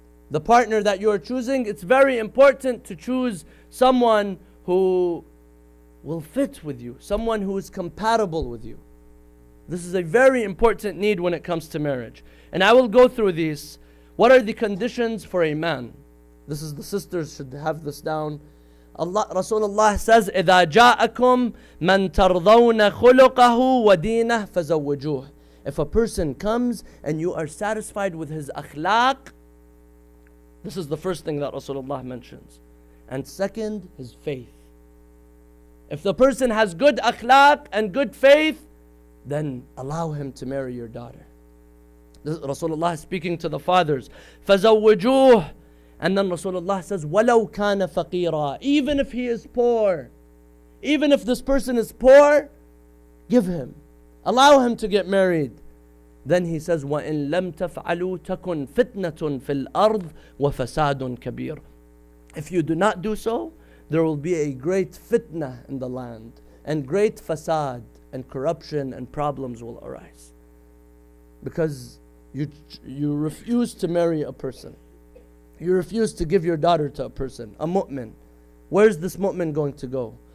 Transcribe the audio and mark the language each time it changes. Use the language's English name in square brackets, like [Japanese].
[English] The partner that you are choosing, it's very important to choose someone who will fit with you, someone who is compatible with you. This is a very important need when it comes to marriage. And I will go through these. What are the conditions for a man? This is, the sisters should have this down. [Arabic] Rasulullah says, إِذَا جَاءَكُمْ مَنْ تَرْضَوْنَ خُلُقَهُ وَدِينَهُ فَزَوِّجُوهُ. [English] If a person comes and you are satisfied with his akhlaq, this is the first thing that Rasulullah mentions. And second, his faith. If the person has good akhlaq and good faith, then allow him to marry your daughter. Rasulullah is speaking to the fathers. [Arabic] فَزَوِّجُوهُ. [English] And then Rasulullah says, [Arabic] وَلَوْ كَانَ فَقِيرًا. [English] Even if he is poor, even if this person is poor, give him. Allow him to get married. Then he says, [Arabic] وَإِن لَمْ تَفْعَلُوا تَكُنْ فِتْنَةٌ فِي الْأَرْضِ وَفَسَادٌ كَبِيرٌ. [English] If you do not do so, there will be a great fitna in the land, and great fasad and corruption and problems will arise. Because you refuse to marry a person. You refuse to give your daughter to a person, a mu'min. Where's this mu'min going to go?